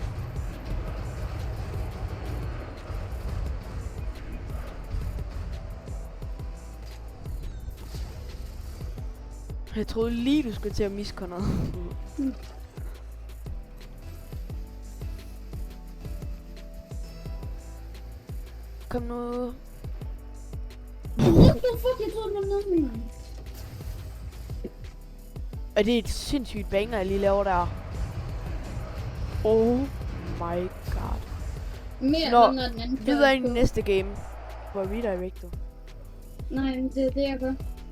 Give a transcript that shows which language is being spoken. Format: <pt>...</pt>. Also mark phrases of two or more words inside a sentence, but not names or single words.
<da>Jeg troede lige, du skulle til at misse, Conor. Kom nu.</da> <en>What the fuck,</en> <da>jeg troede, det var noget med mig. Er det et sindssygt banger, jeg lige laver der?</da> <en>Oh my god.</en> <da>Mere Nå, end den anden. videre i næste game. Hvor redirector. Nej, men det er det, jeg gør.</da>